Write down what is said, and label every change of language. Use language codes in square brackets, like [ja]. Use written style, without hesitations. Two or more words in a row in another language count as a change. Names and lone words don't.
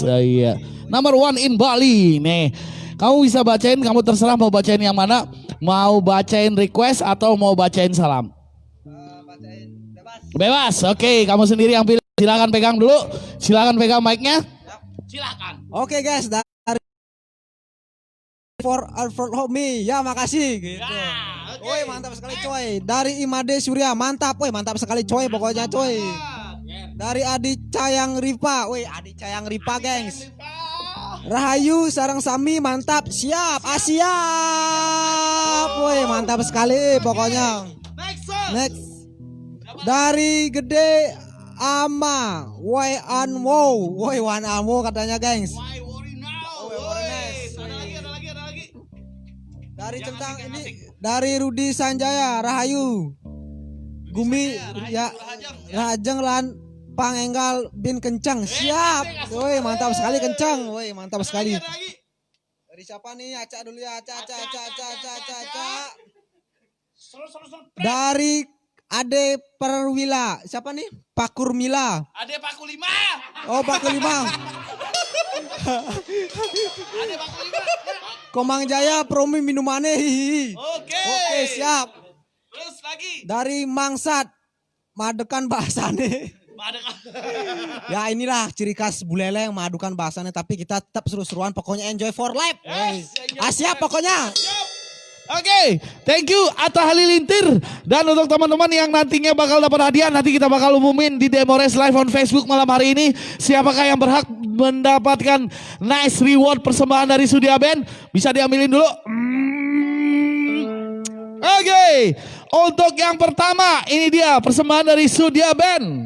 [id] Iya. Number 1 in Bali. Nih. Kamu bisa bacain, kamu terserah mau bacain yang mana. Mau bacain request atau mau bacain salam? Bacain Bebas. Oke, kamu sendiri yang pilih. Silakan pegang dulu. Silakan pegang mic-nya. Silakan. Oke guys, dari [en] for me, [id] ya makasih gitu. Woi mantap sekali coy. Dari Imade Surya, mantap. Woi mantap sekali coy pokoknya coy. Dari Adi Cayang Ripa, woi Adi Cayang Ripa gengs. Rahayu Sarang Sami, mantap. Siap, siap. Woi mantap sekali pokoknya. Next. Dari Gede Ama, woi Anwo, woi Wan Anwo katanya gengs. Dari centang ini dari Rudi Sanjaya Rahayu Gumi ya Rajeng Lan Pangenggal bin Kencang siap. Woi mantap sekali Kencang. Woi mantap sekali. Dari siapa nih? Aca dulu ya. Aca. Dari Ade Perwila. Siapa nih? Pakur Mila. Ade Paku 5. Oh Pakur 5. Ade Paku 5. Komang Jaya Promi minumannya. Oke, siap. Terus lagi. Dari Mangsat madukan bahasane. Ya inilah ciri khas Bu Leleng madukan bahasanya, tapi kita tetap seru-seruan pokoknya [en] enjoy for life. [id] Yes, siap pokoknya. Oke, [en] thank you [id] Atta Halilintar. Dan untuk teman-teman yang nantinya bakal dapat hadiah, nanti kita bakal umumin di Demores [en] Live on Facebook [id] malam hari ini. Siapakah yang berhak mendapatkan [en] nice reward [id] persembahan dari Sudia Band? Bisa diambilin dulu. Oke, untuk yang pertama ini dia persembahan dari Sudia Band.